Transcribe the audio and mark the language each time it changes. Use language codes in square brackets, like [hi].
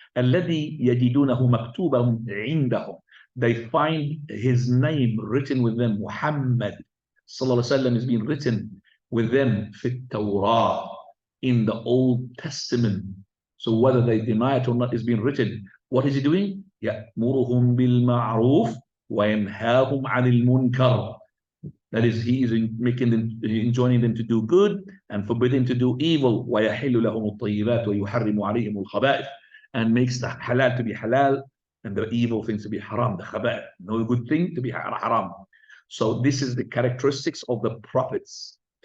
[ar] الَّذِي يَجِدُونَهُ مَكْتُوبًا عِنْدَهُمْ, [en] they find his name written with them. Muhammad sallallahu alaihi wasallam is being written with them [ar] في التوراة, [en] in the Old Testament. So whether they deny it or not, is being written. What is he doing? [ar] يأمرهم بالمعروف وينهاهم عن المنكر. [en] That is, he is making them, enjoining them to do good and forbidding to do evil. [ar] وَيَحِلُّ لَهُمُ الطَّيِّبَاتُ وَيُحَرِّمُ عَلَيْهِمُ الْخَبَائِثِ, [en] and makes the halal to be halal and the evil things to be haram, the khaba'ith. No good thing to be haram. So this is the characteristics of the prophets.